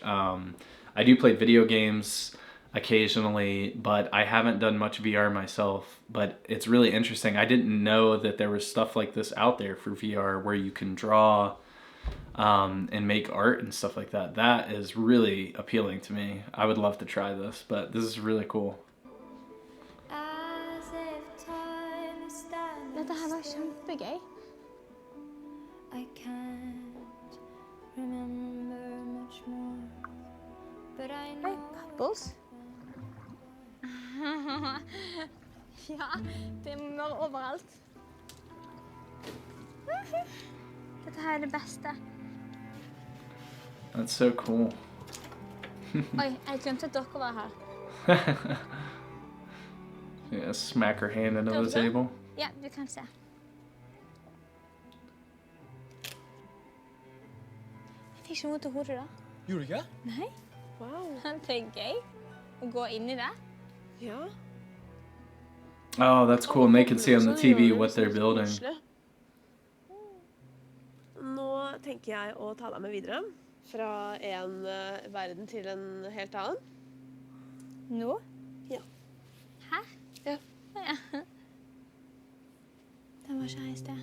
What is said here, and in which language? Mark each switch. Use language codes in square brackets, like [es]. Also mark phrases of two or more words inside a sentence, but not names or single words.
[en] I do play video games occasionally, but I haven't done much VR myself. But it's really interesting. I didn't know that there was stuff like this out there for VR where you can draw and make art and stuff like that. That is really appealing to me. I would love to try this, but this is really cool. [no] Dette her var kjempegøy. [en] I can't remember much more, but I [no] Hei, [en] know Pebbles. [no] Ja, det er mør overalt. Dette her er det beste. [en] That's so cool. [no] Oi, jeg glemte at dere var her. [en] Yeah, smack her hand into the [no] Kanskje? [en] table. [no] Ja, du kan se. Jeg fikk ikke noe til hodet da. Gjorde du ikke? Nei, [en] Wow. [no] det er gøy å gå inn i det. Ja. [en] Oh, that's cool. And they can see on the TV what they're building. [no] Nå tenker jeg å ta deg med videre fra en verden til en helt annen. Nå? Ja. Hæ? Ja. Ja. Den var ikke her i sted.